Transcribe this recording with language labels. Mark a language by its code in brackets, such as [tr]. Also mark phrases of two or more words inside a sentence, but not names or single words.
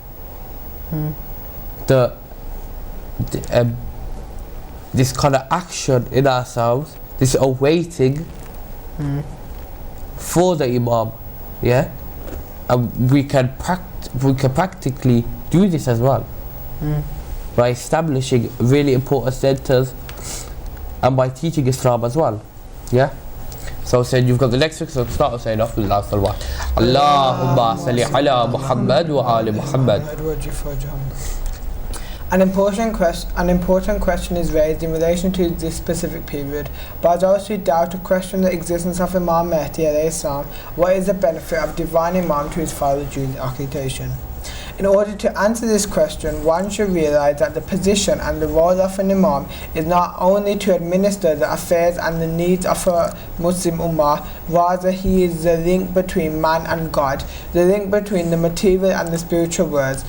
[en] this kind of action in ourselves, this awaiting for the Imam, yeah, and we can practically do this as well by establishing really important centers and by teaching Islam as well, yeah. So saying you've got the next week, so start saying [ar] اللهم صل على محمد وآل محمد. [en] An important question is raised in relation to this specific period by those who doubt or question the existence of Imam Mahdi [ar] عليه السلام. [en] What is the benefit of divine Imam to his father during the occultation? In order to answer this question, one should realize that the position and the role of an Imam is not only to administer the affairs and the needs of a Muslim Ummah, rather he is the link between man and God, the link between the material and the spiritual worlds.